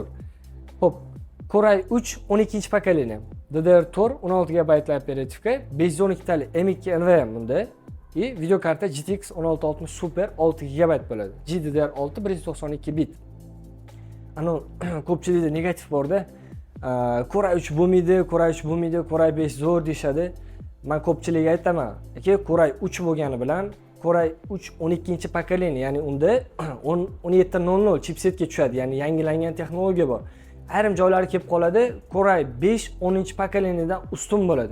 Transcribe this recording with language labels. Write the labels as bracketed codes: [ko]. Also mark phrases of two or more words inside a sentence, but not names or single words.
[uz] Xo'p, Core i3 12-pokoleniya, DDR4 16 GB operativka, 512 tali M2 NVMe bunda. Video karta GTX 1660 Super 6 GB bo'ladi. GDDR6 192 bit. Ana ko'pchilikda negativ bor-da. Core i3 bo'lmaydi, Core i3 bo'lmaydi, Core i5 zo'r deyshadi. Men ko'pchilikga aytaman, aka Core i3 bo'lgani bilan Core i3 12-pokoleniya, ya'ni unda 1700 chipsetga tushadi, ya'ni yangilangan texnologiya bor. Ayrim joylari kelib qoladi, Core i5 10-pokoleniyadan ustun bo'ladi.